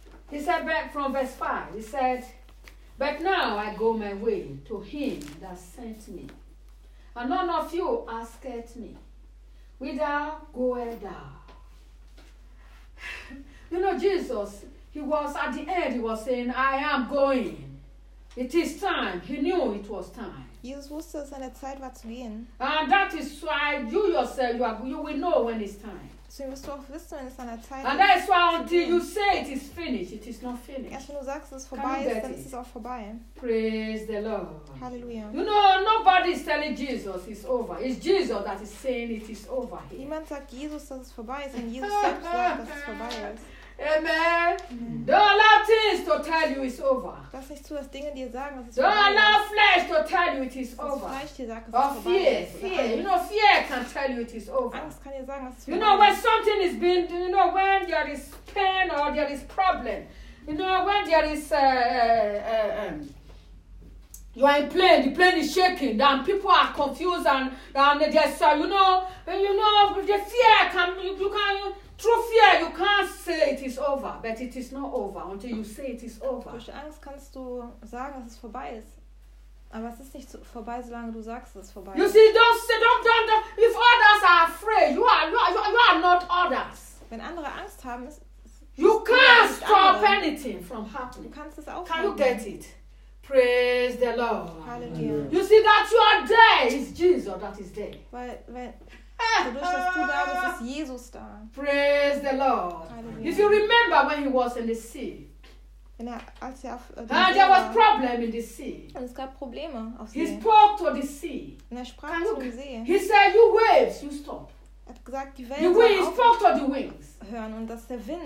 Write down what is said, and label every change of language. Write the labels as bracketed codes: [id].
[en] He said back from verse 5, he said, but now I go my way to him that sent me, and none of you asketh me, whither goest thou? You know, Jesus, he was at the end, he was saying, I am going. It is time. He knew it was time. [de] Jesus wusste, dass seine Zeit war zu gehen. [en] And that is why you yourself, you will know when it's time. [de] So musst du auch wissen, wenn es an der Zeit ist. [en] And that is why until you say it is finished, it is not finished. [de] Erst wenn du sagst, es ist vorbei, dann ist es auch vorbei. [en] Praise the Lord. Hallelujah. You know, nobody is telling Jesus it's over. It's Jesus that is saying it is over. [de] Niemand sagt Jesus, dass es vorbei ist, sondern Jesus selbst sagt, dass es vorbei ist. Amen. [en] Don't allow things to tell you it's over. [de] Lass nicht zu, dass Dinge dir sagen, dass es vorbei ist. [en] Don't allow flesh to tell you it is over. [de] Fleisch dir sagt, dass es vorbei ist. [en] Or fear. You know, fear can tell you it is over. [de] Angst kann dir sagen, dass es vorbei [en] You know, when something is being, you know, when there is pain or there is problem, you know, when there is you are in plane, the plane is shaking, then people are confused and they just say, you know, the fear can, you can. Through fear, you can't say it is over, but it is not over until you say it is over. [de] Durch Angst kannst du sagen, dass es vorbei ist, aber es ist nicht vorbei, solange du sagst, dass es vorbei ist. [en] You see, don't. If others are afraid, you are not others. [de] Wenn andere Angst haben, ist [en] you can't stop anything from happening. [de] Du kannst es aufhalten. [en] Can you get it? Praise the Lord. Hallelujah. You see that you are there. It's Jesus that is there. [de] Weil dadurch, dass du da bist, ist Jesus da. [en] Praise the Lord. Halleluja. If you remember when he was in the sea. [de] Wenn als er auf [en] and there was problem in the sea. [de] Und es gab Probleme auf [en] he [de] See. [en] Spoke to the sea. [de] Und er sprach zum See. [en] He said, you waves, you stop. [de] Er hat gesagt, die [en] the wind spoke to the wings. [de] Hören und dass der Wind